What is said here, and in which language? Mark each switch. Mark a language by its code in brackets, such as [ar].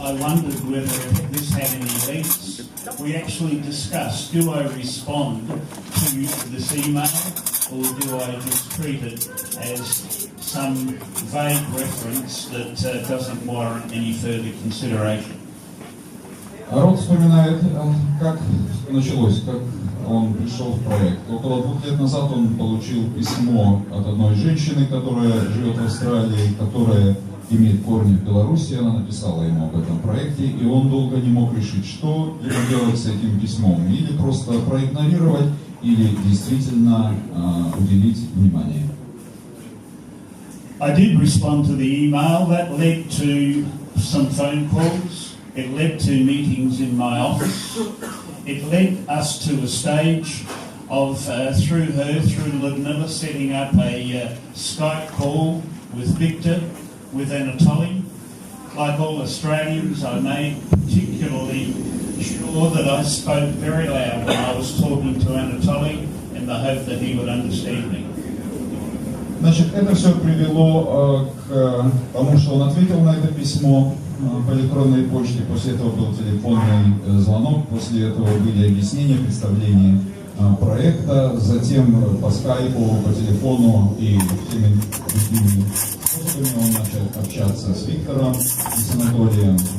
[en] I wondered whether this had any links. We actually discussed, do I respond to this email or do I just treat it as some vague reference that doesn't warrant any further consideration? [ru] Род вспоминает, как началось, как он пришел в проект. Около 2 лет назад он получил письмо от одной женщины, которая живет в Австралии, которая имеет корни в Беларуси. Она написала ему об этом проекте, и он долго не мог решить, что ему делать с этим письмом. Или просто проигнорировать, или действительно уделить внимание. [en] I did respond to the email. That led to some phone calls. It led to meetings in my office. It led us to a stage of, through Ludmilla, setting up a Skype call with Victor, with Anatoly. Like all Australians, I made particularly sure that I spoke very loud when I was talking to Anatoly in the hope that he would understand me. [ru] Значит, это все привело к тому, что он ответил на это письмо по электронной почте, после этого был телефонный звонок, после этого были объяснения, представления проекта, затем по скайпу, по телефону и всеми другими способами он начал общаться с Виктором и с Анатолием.